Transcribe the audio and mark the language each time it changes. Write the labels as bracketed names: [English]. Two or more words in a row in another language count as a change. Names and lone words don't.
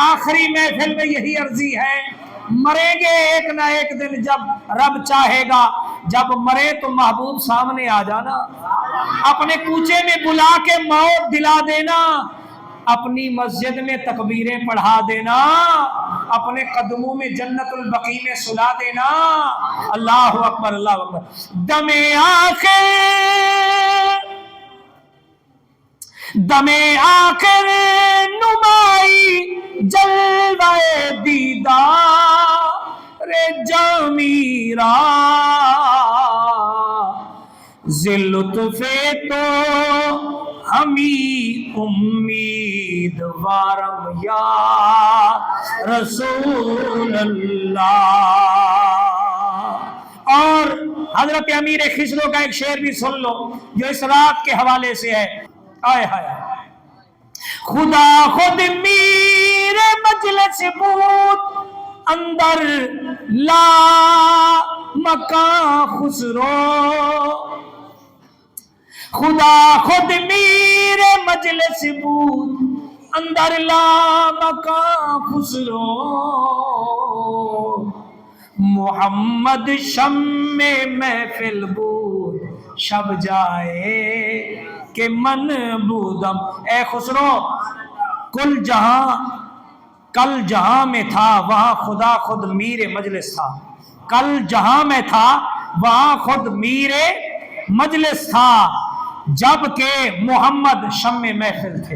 [Urdu] آخری محفل میں یہی عرضی ہے، مریں گے ایک نہ ایک دن جب رب چاہے گا، جب مرے تو محبوب سامنے آ جانا، اپنے کوچے میں بلا کے موت دلا دینا، اپنی مسجد میں تکبیریں پڑھا دینا، اپنے قدموں میں جنت البقیع میں سلا دینا۔ [Arabic] اللہ اکبر اللہ اکبر۔ [Persian] دم آخر نمائی جلوہ دیدار جامی را، ز لطف تو ہمی امیدوارم [Arabic] یا رسول اللہ۔ [Urdu] اور حضرت امیر خسرو کا ایک شعر بھی سن لو جو اس رات کے حوالے سے ہے۔ آئے ہائے، [Persian] خدا خود میر مجلس بود اندر لا مکان خسرو، خدا خود میر مجلس بود اندر لا مکان خسرو، محمد شم محفل بود شب جائے کہ من بودم۔ [Urdu] اے خسرو کل جہاں میں تھا وہاں [Persian] خدا خود میر مجلس [Urdu] تھا، کل جہاں میں تھا وہاں [Persian] خود میر مجلس [Urdu] تھا، جبکہ محمد شم محفل تھے۔